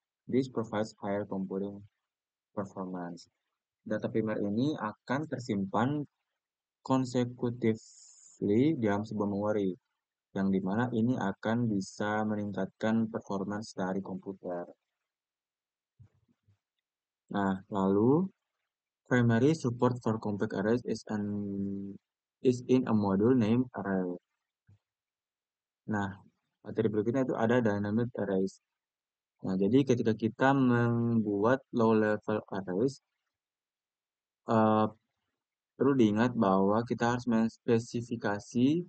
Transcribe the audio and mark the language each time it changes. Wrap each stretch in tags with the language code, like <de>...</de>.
<en>This provides higher computing performance.</en> <id>Data primer ini akan tersimpan consecutively dalam sebuah memori, yang dimana ini akan bisa meningkatkan performance dari komputer. Nah, lalu</id> <en>primary support for compact arrays is in a module named array.</en> <id>Nah, materi berikutnya itu ada dynamic arrays. Nah, jadi ketika kita membuat low level arrays, eh, perlu diingat bahwa kita harus menspesifikasi</id>